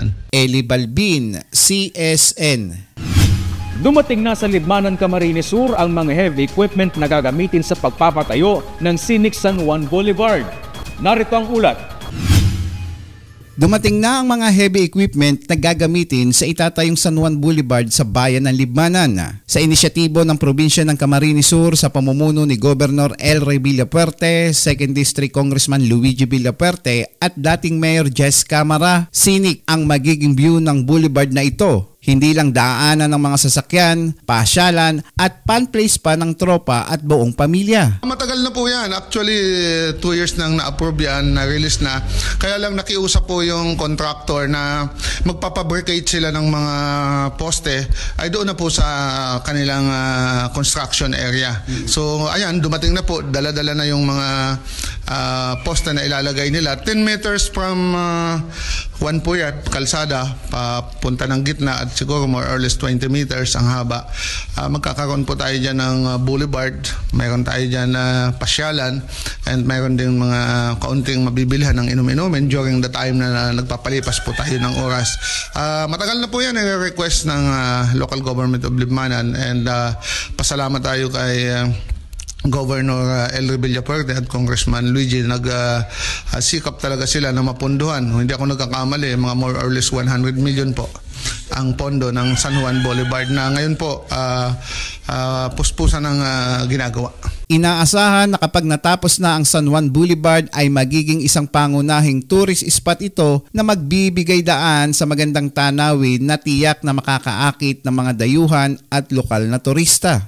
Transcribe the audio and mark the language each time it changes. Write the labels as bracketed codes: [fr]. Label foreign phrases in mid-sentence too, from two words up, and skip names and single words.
[tl] Eli Balbin, CSN. Dumating na sa Libmanan, Camarines Sur ang mga [en] heavy equipment [tl] na gagamitin sa pagpapatayo ng Scenic San Juan Boulevard. Narito ang ulat. Dumating na ang mga [en] heavy equipment [tl] na gagamitin sa itatayong San Juan Boulevard sa bayan ng Libmanan. Sa inisyatibo ng probinsya ng Camarines Sur sa pamumuno ni Governor El Rey Villapuerte, 2nd District Congressman Luigi Villapuerte at dating Mayor Jess Camara, scenic ang magiging view ng boulevard na ito. Hindi lang daanan ng mga sasakyan, pasyalan at pan-place pa ng tropa at buong pamilya. Matagal na po yan. Actually, 2 years nang na-approve yan, na-release na. Kaya lang nakiusap po yung contractor na magpapabricate sila ng mga poste ay doon na po sa kanilang construction area. So, ayan, dumating na po. Dala-dala na yung mga poste na ilalagay nila. [en] 10 meters from one [tl] po yan, kalsada, papunta ng gitna at siguro [en] more or less 20 meters [tl] ang haba. Magkakaroon po tayo dyan ng boulevard, mayroon tayo dyan na pasyalan, and mayroon din mga kaunting mabibilhan ng inom-inumin [en] during the time [tl] na nagpapalipas po tayo ng oras. Matagal na po yan i-request ng [en] local government of Libmanan, [tl] and pasalamat tayo kay Governor El Rey Villapuerte at Congressman Luigi. Nagsikap talaga sila na mapunduhan. Hindi ako nagkakamali, mga [en] more or less 100 million [tl] po ang pondo ng San Juan Boulevard na ngayon po puspusan ng ginagawa. Inaasahan na kapag natapos na ang San Juan Boulevard ay magiging isang pangunahing [en] tourist spot [tl] ito na magbibigay daan sa magandang tanawin na tiyak na makakaakit ng mga dayuhan at lokal na turista.